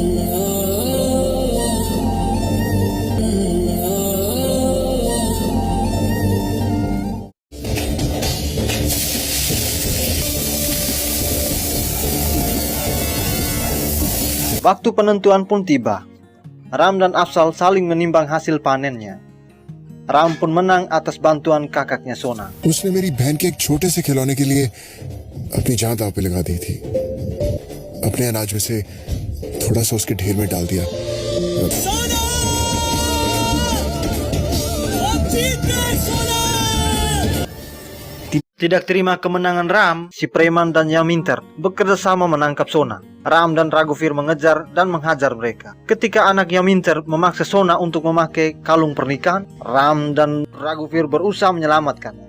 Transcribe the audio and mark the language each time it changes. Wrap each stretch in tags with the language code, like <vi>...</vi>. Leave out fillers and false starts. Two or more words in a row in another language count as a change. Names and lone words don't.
<id>Waktu penentuan pun tiba. Ram dan Afzal saling menimbang hasil panennya. Ram pun menang atas bantuan kakaknya Sona.</id> <hi>उसने मेरी बहन के एक छोटे से खिलौने के लिए अपनी जान दांव पे लगा दी थी. अपने अनाज में से थोड़ा सा उसके ढेर में डाल दिया.</hi> <id>Tidak terima kemenangan Ram, si preman dan Yaminter bekerja sama menangkap Sona. Ram dan Raghuveer mengejar dan menghajar mereka. Ketika anak Yaminter memaksa Sona untuk memakai kalung pernikahan, Ram dan Raghuveer berusaha menyelamatkannya.</id>